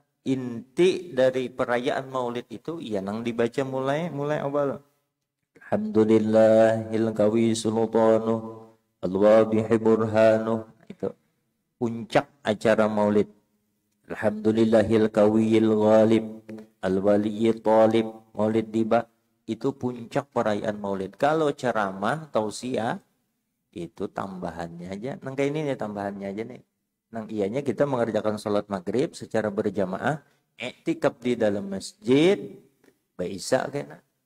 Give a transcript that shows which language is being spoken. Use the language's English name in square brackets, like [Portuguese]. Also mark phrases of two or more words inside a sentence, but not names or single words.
[Banjar] Inti dari perayaan Maulid itu ya nang dibaca mulai awal. [Arabic] الحمد لله القوي سلطانه الواضح برهانه. [Banjar] Itu puncak acara Maulid. [Arabic] الحمد لله القوي الغالب الولي الطالب. [Banjar] Maulid tiba, itu puncak perayaan Maulid. Kalau ceramah tausiah itu tambahannya aja. Nang kayak ini nih tambahannya aja nih. Nang ianya kita mengerjakan sholat maghrib secara berjamaah, iktikaf di dalam masjid, baisa kena.